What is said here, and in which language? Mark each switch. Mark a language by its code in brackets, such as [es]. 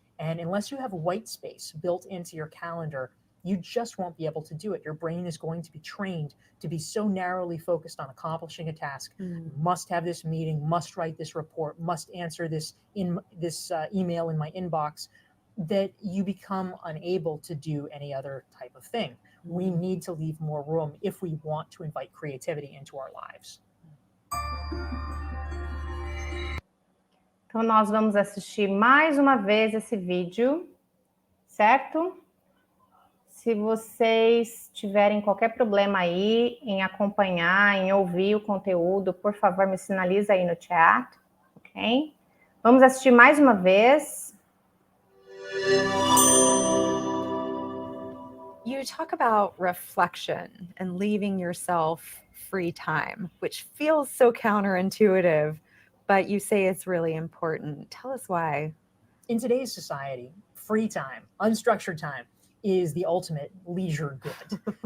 [en] And unless you have white space built into your calendar, you just won't be able to do it. Your brain is going to be trained to be so narrowly focused on accomplishing a task, must have this meeting, must write this report, must answer this email in my inbox, that you become unable to do any other type of thing. We need to leave more room if we want to invite creativity into our lives. [pt] Então, nós vamos assistir mais uma vez esse vídeo, certo? Se vocês tiverem qualquer problema aí em acompanhar, em ouvir o conteúdo, por favor, me sinaliza aí no chat, ok? Vamos assistir mais uma vez. [en] You talk about reflection and leaving yourself free time, which feels so counterintuitive, but you say it's really important. Tell us why. In today's society, free time, unstructured time, is the ultimate leisure good.